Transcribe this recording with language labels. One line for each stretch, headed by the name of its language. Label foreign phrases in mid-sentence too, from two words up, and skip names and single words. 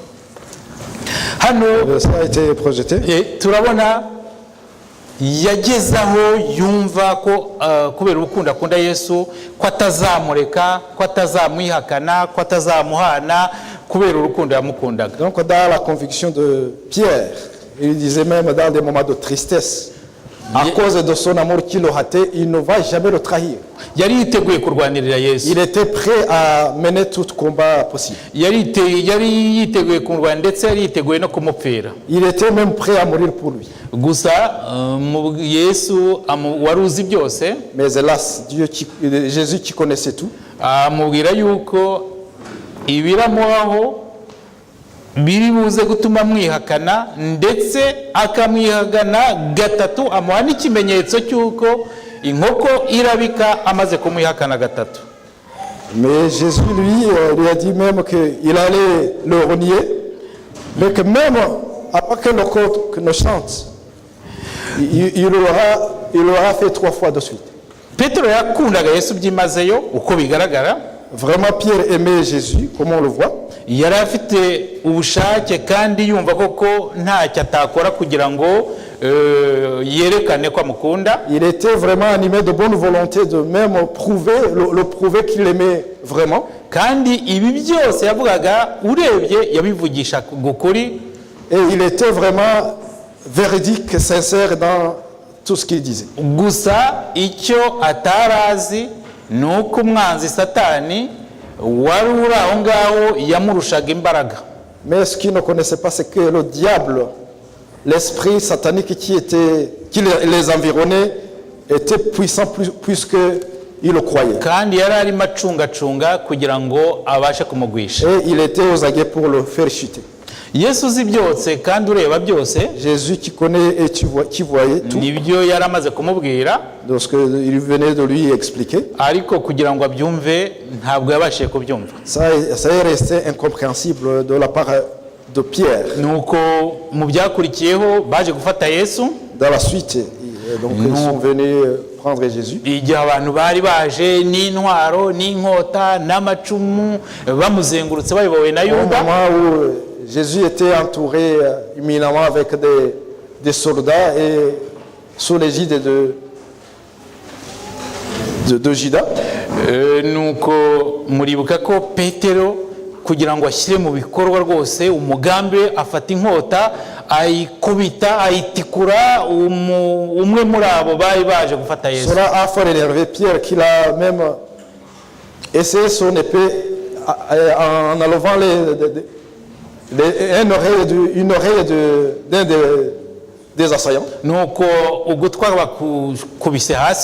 Kinyarwanda: Hano turabona yagezaho yumva ko kubera urukundo akunda Yesu ko atazamureka, ko atazamwihakana, ko atazamuhana kubera urukundo yamukundaga.
French: Donc dans la conviction de Pierre, il disait même dans des moments de tristesse, à cause de son amour qu'il a hâté, il ne va jamais le trahir.
Kinyarwanda: Yari yiteguye kurwanirira Yesu.
French: Il était prêt à mener tout combat possible.
Kinyarwanda: Yari yiteguye kurwanira ndetse yari yiteguye no kumupfira.
French: Il était même prêt à mourir pour lui.
Kinyarwanda: Gusa Yesu wari uzi byose.
French: Mais hélas, Jésus qui connaissait tout,
Kinyarwanda: amubwira yuko ibiramubaho biri buze gutuma mwihakana, ndetse akamwihagana gatatu, amuha n'ikimenyetso cy'uko inkoko irabika amaze kumwihakana gatatu.
French: Mais Jésus lui a dit même qu'il allait le renier, mais que même après que le coq ne chante, il aura fait 3 fois de suite.
Kinyarwanda: Petero yakundaga Yesu byimazeyo uko bigaragara.
French: Vraiment Pierre aimait Jésus, comme on le voit.
Kinyarwanda: Yari afite ubushake kandi yumva koko ntacyo atakora kugira ngo yerekane ko amukunda.
French: Il était vraiment animé de bonne volonté de même le prouver qu'il aimait vraiment.
Kinyarwanda: Kandi ibi byose yavugaga urebye yabivugisha gukuri.
French: Et il était vraiment véridique, sincère dans tout ce qu'il disait.
Kinyarwanda: Gusa icyo atarazi nuko umwanzi Satani wari uri aho ngaho yamurushaga imbaraga.
French: Mais ce qu'il ne connaissait pas, c'est que le diable, l'esprit satanique qui les environnait, était puissant plus qu'il le croyait.
Kinyarwanda: Kandi yari arimo acungacunga kugira ngo abashe kumugwisha.
French: Et il était aux aguets pour le faire chuter.
Kinyarwanda: Yesu uzi byose kandi ureba byose.
French: Jésus qui connaît et qui voyait tout.
Kinyarwanda: Nibyo yari amaze kumubwira.
French: De ce qu'il venait de lui expliquer.
Kinyarwanda: Ariko kugira ngo abyumve ntabwo yabashije kubyumva.
French: Ça est resté incompréhensible de la part de Pierre.
Kinyarwanda: Nuko mu byakurikiyeho baje gufata Yesu.
French: Dans la suite, Donc ils sont venus prendre Jésus.
Kinyarwanda: igihe abantu bari baje n'intwaro n'inkota n'amacumu bamuzengurutse bayobowe na
French: Au
Kinyarwanda: yuda
French: moment où Jésus était entouré imminemment avec des soldats et sous l'égide de Judas.
Kinyarwanda: nuko muribuka ko petero kugira ngo ashyire mu bikorwa rwose umugambi we afata inkota ayikubita ayitikura umwe muri abo bari baje gufata Yesu.
French: Cela a fait énerver Pierre qu'il a même essayé son épée en enlevant une oreille d'un des assaillants.
Kinyarwanda: nuko ugutwa bakubise hasi